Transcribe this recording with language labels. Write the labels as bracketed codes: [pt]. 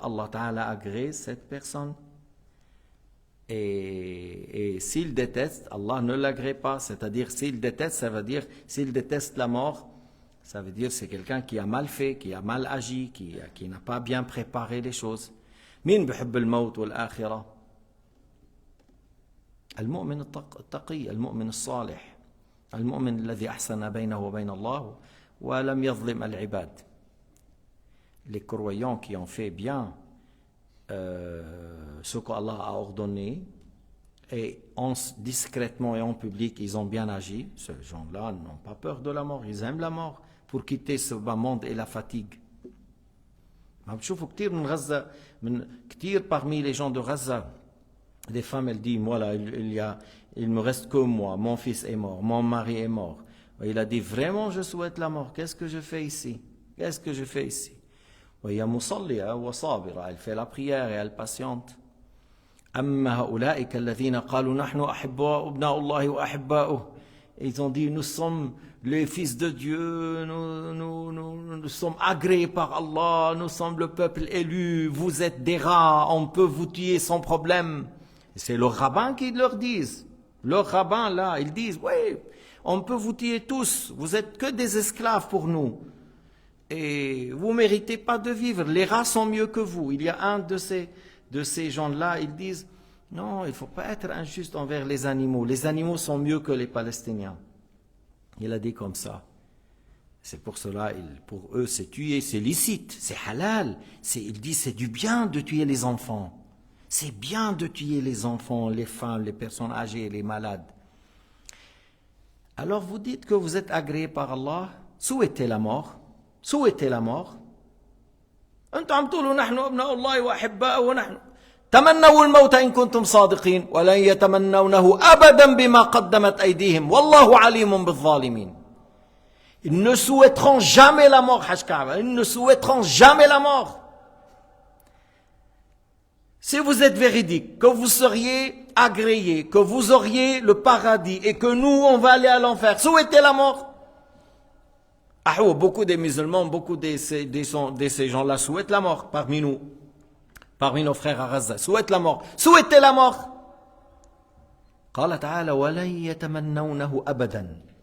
[fr] Allah Ta'ala agrée cette personne. Et s'il déteste, Allah ne l'agrée pas. C'est-à-dire, s'il déteste, ça veut dire, s'il déteste la mort, ça veut dire c'est quelqu'un qui a mal fait, qui a mal agi, qui n'a pas bien préparé les choses. [ar] Min بيحب الموت والآخرة؟ المؤمن التقي, المؤمن الصالح, المؤمن الذي أحسن بينه وبين الله ولم يظلم العباد. [fr] Les croyants qui ont fait bien ce qu'Allah a ordonné et discrètement et en public ils ont bien agi, ces gens-là n'ont pas peur de la mort, ils aiment la mort pour quitter ce bas monde et la fatigue. [ar] ما بتشوفوا كثير من غزة, من كثير [fr] parmi les gens de Gaza, des femmes elles disent moi là il me reste que moi, mon fils est mort, mon mari est mort. Et il a dit vraiment je souhaite la mort, qu'est-ce que je fais ici? Qu'est-ce que je fais ici? [ar] وهي مصلية وصابرة, [fr] elle fait la prière et elle patiente. [ar] أما هؤلاء الذين قالوا نحن أحباء أبناء الله وأحباؤه. [fr] Ils ont dit nous sommes les fils de Dieu, nous sommes agréés par Allah, nous sommes le peuple élu, vous êtes des rats, on peut vous tuer sans problème. C'est le rabbin qui leur dit. Le rabbin là, ils disent oui, on peut vous tuer tous, vous êtes que des esclaves pour nous. Et vous ne méritez pas de vivre, les rats sont mieux que vous. Il y a un de ces gens-là, ils disent non, il ne faut pas être injuste envers les animaux sont mieux que les Palestiniens. Il a dit comme ça. C'est pour cela, pour eux, c'est tuer, c'est licite, c'est halal. Il dit c'est du bien de tuer les enfants. C'est bien de tuer les enfants, les femmes, les personnes âgées, les malades. Alors vous dites que vous êtes agréés par Allah, souhaitez la mort. Souhaitez la mort. [ar] أنتم عم تقولوا نحن أبناء الله وأحباؤه ونحن تمنوا الموت إن كنتم صادقين ولن يتمنونه أبدا بما قدمت أيديهم والله عليم بالظالمين. [fr] Ils ne souhaiteront jamais la mort, Hajj Kaaba. Ils ne souhaiteront jamais la mort. Si vous êtes véridique, que vous seriez agréé, que vous auriez le paradis et que nous, on va aller à l'enfer, souhaitez la mort. Beaucoup des musulmans, beaucoup de ces gens-là souhaitent la mort parmi nous, parmi nos frères à Gaza, souhaitent la mort. Souhaitez la mort. [ar] قال تعالى ولن يتمنونه أبدا.